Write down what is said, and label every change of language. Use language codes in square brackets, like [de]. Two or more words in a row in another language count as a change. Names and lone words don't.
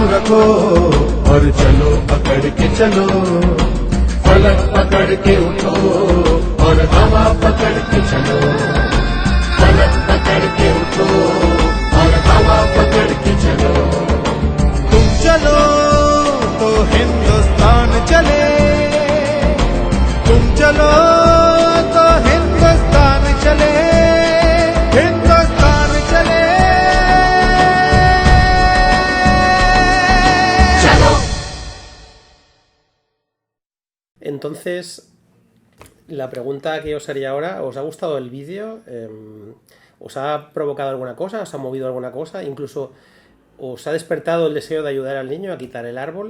[hi] रखो और चलो पकड़ के चलो फलक पकड़ के उठो और हवा पकड़ के चलो फलक पकड़ के उठो और हवा पकड़ के चलो तुम चलो तो हिंदुस्तान चले तुम चलो तो हिंदुस्तान चले हिंदुस्तान चले [es] Entonces, la pregunta que os haría ahora, ¿os ha gustado el vídeo? ¿Os ha provocado alguna cosa? ¿Os ha movido alguna cosa? Incluso, ¿os ha despertado el deseo de ayudar al niño a quitar el árbol?